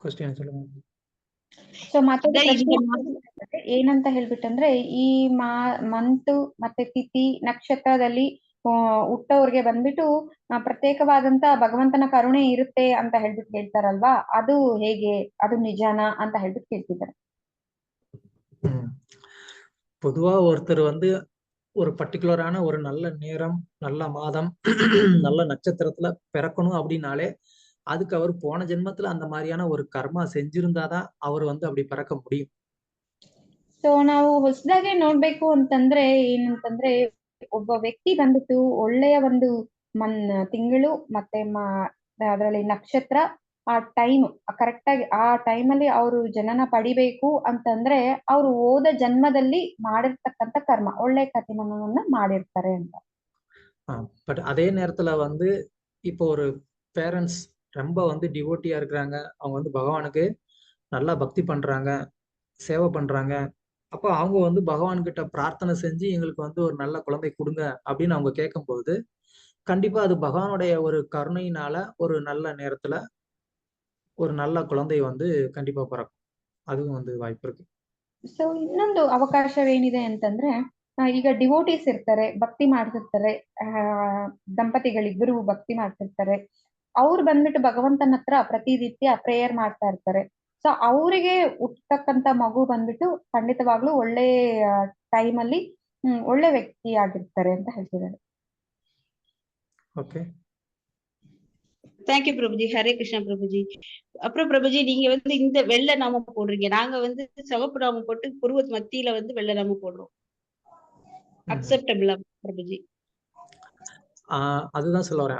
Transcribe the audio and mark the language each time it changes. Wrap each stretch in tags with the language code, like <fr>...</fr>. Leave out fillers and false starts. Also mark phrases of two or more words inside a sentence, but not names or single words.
<ta>ಕ್ವಶನ್ சொல்லுங்க.</ta> <kn>ಸೊ ಮತ್ತೊಂದು ಅದೇ ಪ್ರಶ್ನೆ ಈಗ ಏನಂತ ಹೇಳ್ಬಿಟ್ಟಂದ್ರೆ, ಈ ಮಂತ್ ಮತ್ತೆ ತಿಥಿ ನಕ್ಷತ್ರದಲ್ಲಿ ಹುಟ್ಟೋರ್ಗೆ ಬಂದ್ಬಿಟ್ಟು ಪ್ರತ್ಯೇಕವಾದಂತ ಭಗವಂತನ ಕರುಣೆ ಇರುತ್ತೆ ಅಂತ ಹೇಳ್ಬಿಟ್ಟು ಹೇಳ್ತಾರಲ್ವಾ, ಅದು ಹೇಗೆ, ಅದು ನಿಜಾನಾ ಅಂತ ಹೇಳ್ಬಿಟ್ಟು ಕೇಳ್ತಿದ್ದಾರೆ.</kn> <ta>பொதுவா ஒருத்தர் வந்து ஒரு பர்டிகுலரான ஒரு நல்ல நேரம், நல்ல மாதம், நல்ல நட்சத்திரத்துல பிறக்கணும் அப்படின்னாலே அதுக்கு அவர் போன ஜென்மத்துல அந்த மாதிரியான ஒரு கர்மா செஞ்சிருந்தாதான் அவர் வந்து அப்படி பிறக்க முடியும்.</ta> <kn>ಸೊ ನಾವು ಹೊಸದಾಗೆ ನೋಡ್ಬೇಕು ಅಂತಂದ್ರೆ ಏನಂತಂದ್ರೆ, ಒಬ್ಬ ವ್ಯಕ್ತಿ ಬಂದ್ಬಿಟ್ಟು ಒಳ್ಳೆಯ ಒಂದು ತಿಂಗಳು ಮತ್ತೆ ಅದರಲ್ಲಿ ನಕ್ಷತ್ರ, ಆ ಟೈಮ್ ಕರೆಕ್ಟ್ ಆಗಿ ಆ ಟೈಮಲ್ಲಿ ಅವರು ಜನನ ಪಡಿಬೇಕು ಅಂತಂದ್ರೆ ಅವರು ಹೋದ ಜನ್ಮದಲ್ಲಿ ಮಾಡಿರ್ತಕ್ಕಂಥ ಕರ್ಮ, ಒಳ್ಳೆ ಕರ್ಮವನ್ನ ಮಾಡಿರ್ತಾರೆ ಅಂತ.</kn> <ta>பட் அதே நேரத்துல வந்து இப்போ ஒரு பேரண்ட்ஸ் ரொம்ப வந்து டிவோட்டியா இருக்கிறாங்க, அவங்க வந்து பகவானுக்கு நல்லா பக்தி பண்றாங்க, சேவை பண்றாங்க. அப்போ அவங்க வந்து பகவான் கிட்ட பிரார்த்தனை செஞ்சு எங்களுக்கு வந்து ஒரு நல்ல குழந்தை கொடுங்க அப்படின்னு அவங்க கேட்கும்போது கண்டிப்பா அது பகவானுடைய ஒரு கருணையினால ஒரு நல்ல நேரத்துல ஒரு நல்ல குழந்தை வந்து கண்டிப்பா பிறக்கும். அதுவும் வந்து வாய்ப்பு இருக்கு.</ta> <kn>ಸೊ ಇನ್ನೊಂದು ಅವಕಾಶವೇನಿದೆ ಅಂತಂದ್ರೆ, ಈಗ ಡಿವೋಟೀಸ್ ಇರ್ತಾರೆ, ಭಕ್ತಿ ಮಾಡ್ತಿರ್ತಾರೆ, ದಂಪತಿಗಳಿಬ್ಬರು ಭಕ್ತಿ ಮಾಡ್ತಿರ್ತಾರೆ, ಅವ್ರು ಬಂದ್ಬಿಟ್ಟು ಭಗವಂತನ ಹತ್ರ ಪ್ರತಿನಿತ್ಯ ಪ್ರೇಯರ್ ಮಾಡ್ತಾ ಇರ್ತಾರೆ. ಸೊ ಅವರಿಗೆ ಹುಟ್ಟತಕ್ಕಂತ ಮಗು ಬಂದ್ಬಿಟ್ಟು ಖಂಡಿತವಾಗ್ಲೂ ಒಳ್ಳೆ ಟೈಮಲ್ಲಿ ಒಳ್ಳೆ ವ್ಯಕ್ತಿ ಆಗಿರ್ತಾರೆ ಅಂತ ಹೇಳ್ತಿದ್ದಾರೆ.</kn> <ta>ஓகே, தேங்க்யூ பிரபுஜி. ஹரே கிருஷ்ணா பிரபுஜி. அப்புறம் பிரபுஜி, நீங்க வந்து இந்த வெள்ளை நாமம் போடுறீங்க, நாங்க வந்து சிவப்பு நாமம் போட்டு புருவ மத்தியில வந்து வெள்ளை நாமம் போடுறோம். அக்செப்டபிளா பிரபுஜி? அதுதான் சொல்ல வரேன்.</ta>